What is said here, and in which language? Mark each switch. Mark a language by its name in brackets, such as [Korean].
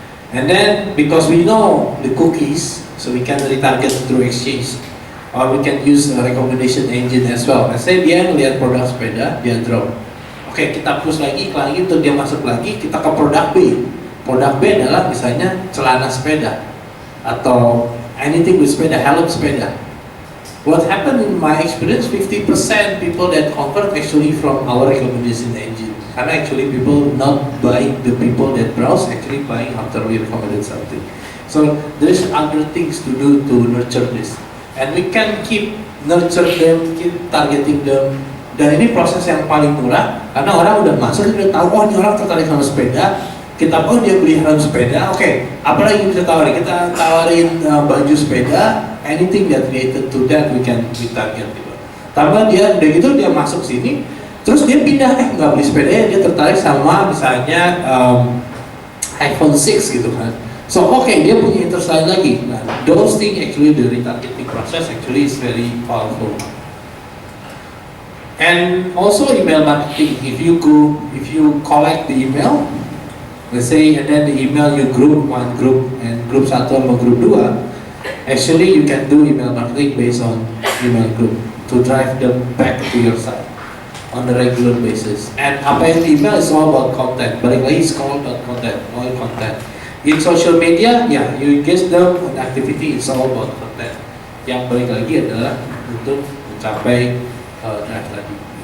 [English] And then because we know the cookies, so we can retarget through exchange, or we can use a recommendation engine as well. [Indonesian] Let's say dia ngelihat produk sepeda, dia drop. Oke, kita push lagi, iklan lagi, untuk dia masuk lagi, kita ke produk B. Produk B adalah misalnya celana sepeda atau anything with sepeda, helm sepeda. [English] What happened in my experience, 50% people that convert actually from our recommendation engine. Karena actually people not buying, the people that browse actually buying after we recommended something. So there is other things to do to nurture this, and we can keep nurture them, keep targeting them. [Indonesian] Dan ini proses yang paling murah, karena orang udah masuk, dia udah tahu, oh ini orang tertarik sama sepeda, kita dia beli helm sepeda, oke, apa lagi yang bisa tawarin? Kita tawarin baju sepeda, [English] anything that related to that we target [Indonesian] gitu. Tambah dia, udah gitu dia masuk sini, terus dia pindah, nggak beli sepeda ya, dia tertarik sama misalnya iPhone 6 gitu kan. So dia punya interest lain lagi. [English] Nah, those things actually the retargeting process actually is very powerful. And also email marketing. If you collect the email, let's say, and then the email you group one group and group 1 sama group 2, actually you can do email marketing based on email group to drive them back to your site on a regular basis. And apa yang email is all about content. Balik lagi, it's all about content, all content. In social media, you engage them on activity, it's all about content. [Indonesian] Yang balik lagi adalah untuk mencapai drive tadi.